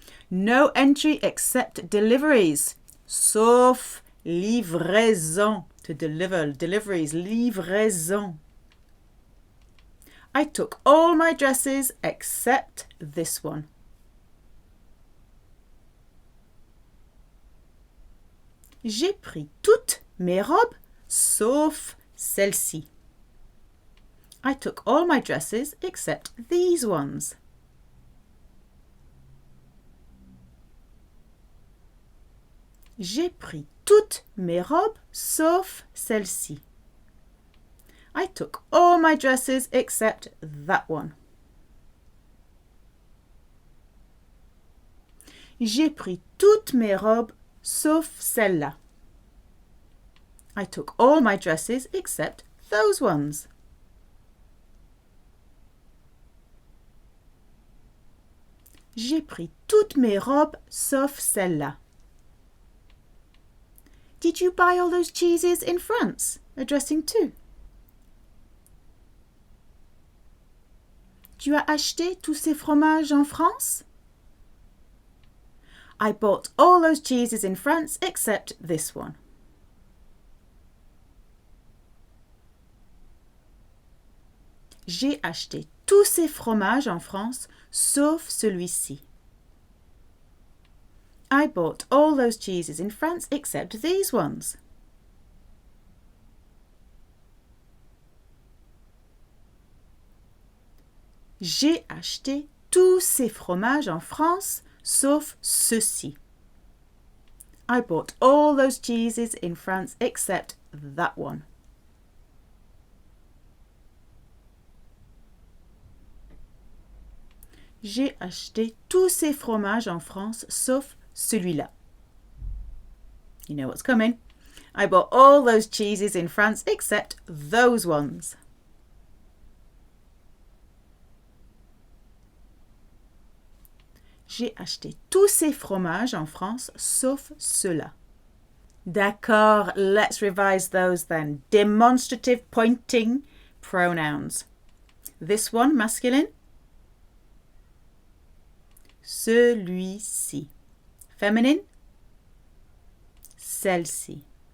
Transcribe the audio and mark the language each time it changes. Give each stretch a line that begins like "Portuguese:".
English: No entry except deliveries.
French: Sauf livraison.
English: To deliver. Deliveries.
French: Livraison.
English: I took all my dresses except this one.
French: J'ai pris toutes mes robes sauf celle-ci.
English: I took all my dresses except these ones.
French: J'ai pris toutes mes robes sauf celle-ci.
English: I took all my dresses except that one.
French: J'ai pris toutes mes robes sauf celle-là.
English: I took all my dresses except those ones.
French: J'ai pris toutes mes robes sauf celle-là.
English: Did you buy all those cheeses in France? Addressing to.
French: Tu as acheté tous ces fromages en France?
English: I bought all those cheeses in France except this one.
French: J'ai acheté tous ces fromages en France, sauf celui-ci.
English: I bought all those cheeses in France except these ones.
French: J'ai acheté tous ces fromages en France, sauf ceux-ci.
English: I bought all those cheeses in France except that one.
French: J'ai acheté tous ces fromages en France sauf celui-là.
English: You know what's coming. I bought all those cheeses in France except those ones.
French: J'ai acheté tous ces fromages en France sauf ceux-là.
English: D'accord, let's revise those then. Demonstrative pointing pronouns. This one, masculine.
French: Celui-ci. Feminine. Celle-ci.